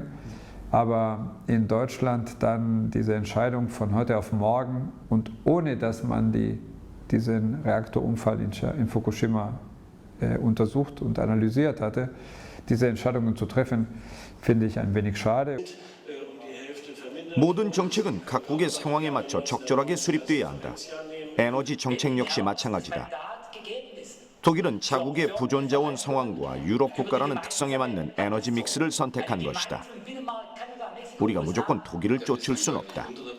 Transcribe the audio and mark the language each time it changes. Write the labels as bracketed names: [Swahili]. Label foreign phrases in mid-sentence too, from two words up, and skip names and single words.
[German] Aber in Deutschland dann diese Entscheidung von heute auf morgen und ohne dass man diesen Reaktorunfall in Fukushima untersucht und analysiert hatte, diese Entscheidungen zu treffen, finde ich ein wenig schade. [Korean] 모든 정책은 각국의 상황에 맞춰 적절하게 수립돼야 한다. 에너지 정책 역시 마찬가지다. 독일은 자국의 부존자원 상황과 유럽 국가라는 특성에 맞는 에너지 믹스를 선택한 것이다. 우리가 무조건 독일을 쫓을 수는 없다.